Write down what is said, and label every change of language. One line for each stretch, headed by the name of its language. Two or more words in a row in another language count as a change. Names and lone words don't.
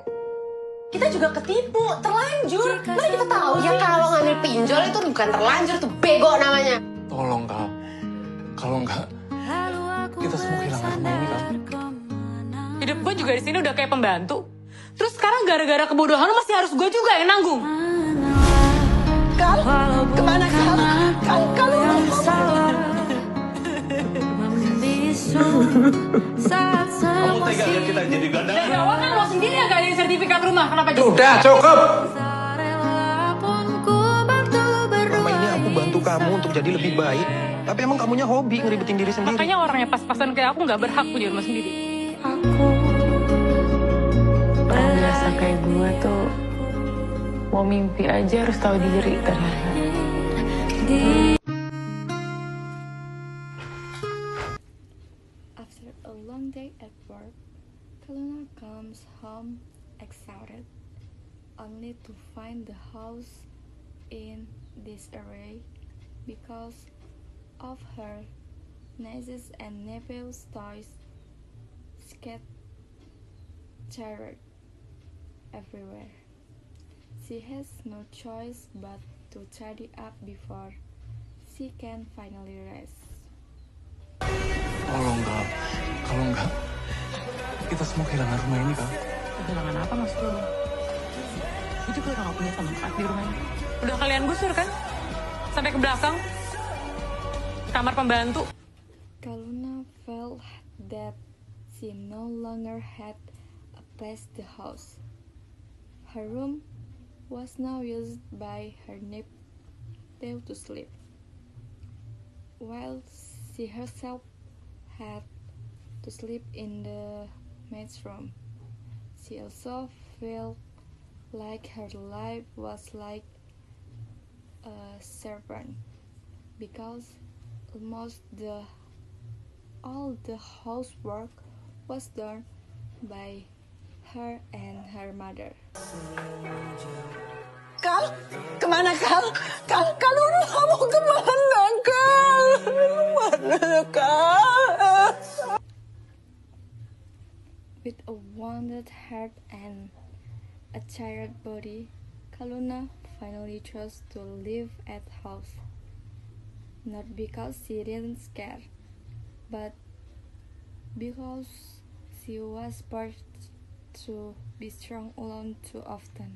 Indonesian: Kita juga ketipu, terlanjur. Mana kita tahu Ya kalau ngambil pinjol itu bukan terlanjur, itu bego namanya. Tolong Kal, kalau nggak kita semua kehilangan rumah ini Kal. hidup gue juga di sini udah kayak pembantu. Terus sekarang gara-gara kebodohan lu masih harus gue juga yang nanggung. Kal, kemana Kal? Kal, Kamu tega lihat kita jadi gelandangan? Dari awal kan lo sendiri yang gak ada sertifikat rumah, kenapa jadi? Sudah cukup. Selama ini aku bantu kamu untuk jadi lebih baik. Tapi emang kamunya hobi ngeribetin diri sendiri. Makanya orangnya pas-pasan kayak aku gak berhak punya rumah sendiri. Orang biasa kayak gue tuh mau mimpi aja harus tahu diri ternyata.
English: After a long day at work, Kaluna comes home exhausted, only to find the house in disarray because of her nieces and nephews' toys scattered everywhere. She has no choice but to tidy up before she can finally rest.
Indonesian: Tolong Kal, kalau nggak kita semua kehilangan rumah ini Kal. Kehilangan apa maksud lo? Gue juga udah gak punya tempat di rumah ini. Udah kalian gusur kan? Sampai ke belakang. Kamar pembantu.
English: Kaluna felt that she no longer had a place in the house. Her room was now used by her nephew to sleep, while she herself had to sleep in the maid's room. She also felt like her life was like a servant, because almost all the housework was done by her and her mother.
Indonesian: Kal, kemana Kal? Kal, kamu kemana Kal? Kemana Kal?
English: With a wounded heart and a tired body, Kaluna finally chose to live at house. Not because she didn't care, but because she was forced to be strong alone too often.